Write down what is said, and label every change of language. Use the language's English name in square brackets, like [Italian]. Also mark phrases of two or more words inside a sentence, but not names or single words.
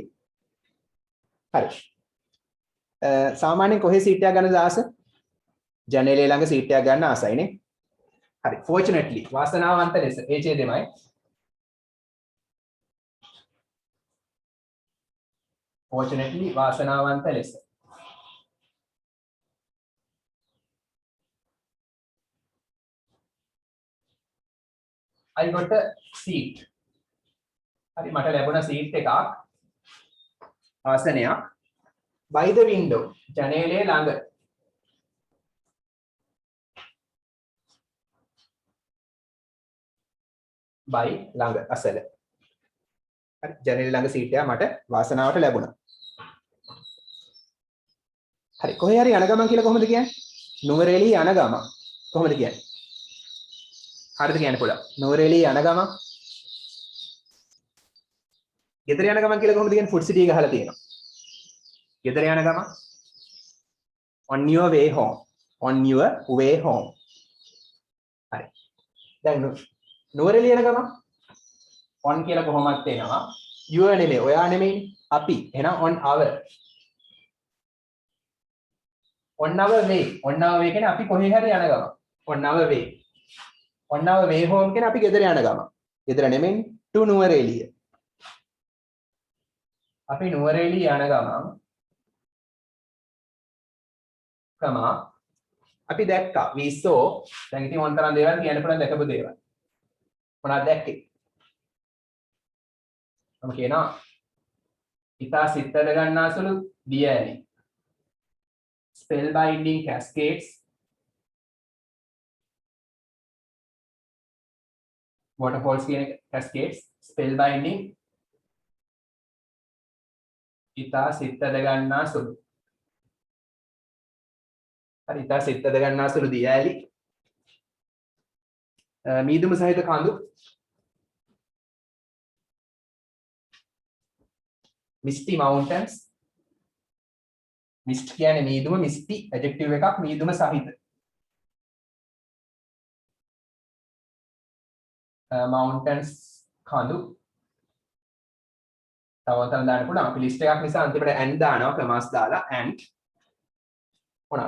[Sinhala] හරි. සාමාන්‍යයෙන් කොහේ සීට් එකක් ගන්නද ආස? ජනේලේ ළඟ සීට් එකක් ගන්න ආසයිනේ. හරි. fortunately වාසනාවන්ත ලෙස ඒ ඡේදෙමයි. fortunately වාසනාවන්ත ලෙස. [English] I got a seat. [Sinhala] හරි මට ලැබුණ සීට් එකක් ආසනයක් [English] by the window [Sinhala] ජනේලයේ ළඟ. by ළඟ අසල. හරි ජනේලයේ ළඟ සීට් එක මට වාසනාවට ලැබුණා. හරි කොහේ හරි යන ගමන් කියලා කොහොමද කියන්නේ? නුවරඑළිය යන ගමන් කොහොමද කියන්නේ? හරිද කියන්න පුළුවන්. නුවරඑළිය යන ගමන් ගෙදර යන ගමන් කියලා කොහොමද කියන්නේ? ෆුඩ් සිටි එක ගහලා තියෙනවා. ගෙදර යන ගමන් [English] on your way home. on your way home. [Sinhala] හරි. දැන් නුවරඑළිය යන ගමන් on කියලා කොහොමද එනවා? your නෙමෙයි, ඔයා නෙමෙයි, අපි. එහෙනම් [English] on our. on our way. on our way [Sinhala] කියන්නේ අපි කොහේ හරි යන ගමන්. [English] on our way. on our way home [Sinhala] කියන්නේ අපි ගෙදර යන ගමන්. ගෙදර නෙමෙයි, to නුවරඑළිය. අපි නුවරඑළිය යන ගමන් අපි දැක්කා [English] we saw. [Sinhala] දැන් ඉතින් ඕන තරම් දේවල් කියන්න පුළුවන් දැකපු දේවල්. මොනවද දැක්කේ? මම කියනවා ඉතා සිතට ගන්නාසුළු දිය ඇලි. [English] spellbinding cascades. waterfalls කියන cascades. [Sinhala] spellbinding ඉතා සිතට ගන්නාසුළු. හරි ඉතා සිතට ගන්නාසුළු දිය ඇලි. මීදුම සහිත කඳු. [English] misty mountains. [Sinhala] mist කියන්නේ මීදුම, [English] misty adjective [Sinhala] එකක් මීදුම සහිත. mountains කඳු. තවතන දාන්න පුළුවන්. අපි list එකක් නිසා අන්තිමට and දානවා ක්‍රමාස් දාලා and මොනවාද?